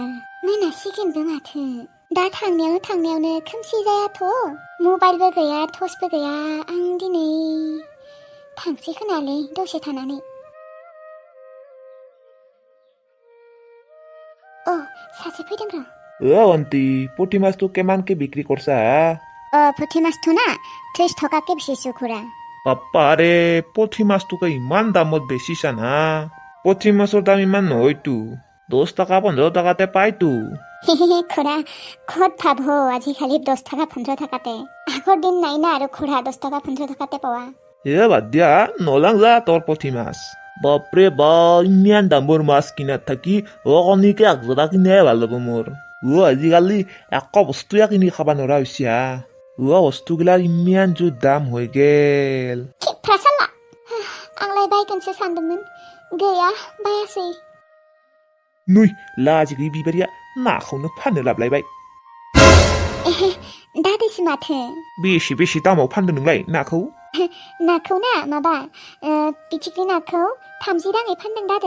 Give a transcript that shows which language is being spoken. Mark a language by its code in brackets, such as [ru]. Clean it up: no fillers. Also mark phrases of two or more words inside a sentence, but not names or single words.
[brx] मोनासिगोनबो माथो। दा थांनायावनो खोमसि जायाथ'। मबाइलबो गैया टर्चबो गैया। आं दिनै थांसै खोनालै दसे थानानै। अ सासे फैदों र'। [as] আন্টি পুঠি মাছটো কেমানকে বিক্রি করছা? পুঠি মাছটো না 30 টকাকে বেচিছো খুৰা। বাপ্পাৰে পুঠি মাছটোকে ইমান দামত বেচিছা না? পুঠি মাছৰ দাম ইমান নহয়তো, 10 টকা 15 টকাতে পাইতো। খুৰা ক'ত ভাব আজিকালি 10 টকা 15 টকাতে। আগৰ দিন নাই না আৰু খুৰা 10 টকা 15 টকাতে পোৱা। বাদ দিয়া নলাং যা তোৰ পুঠি মাছ। বাপৰে বা ইমান দামৰ মাছ কিনাত থাকি কণীকে আগজোৰা কিনাই ভাল হ'ব মোৰ। আজিকালি এক বস্তুৱে কিনি খাব নোৱাৰা হৈছে হা। বস্তুগিলাৰ ইমান জোৰ দাম হৈ গেল। [brx] आंलाय बायगोनसो सानदोंमोन। गैया बायासै। नुइ लाजिगै बिबारिया नाखौनो फाननो लाबलायबाय। दादैसो माथो। बेसे दामाव फानदों नोंलाय नाखौ? नाखौ ना माबा फिथिख्रि नाखौ 30 राङै फानदों दादै।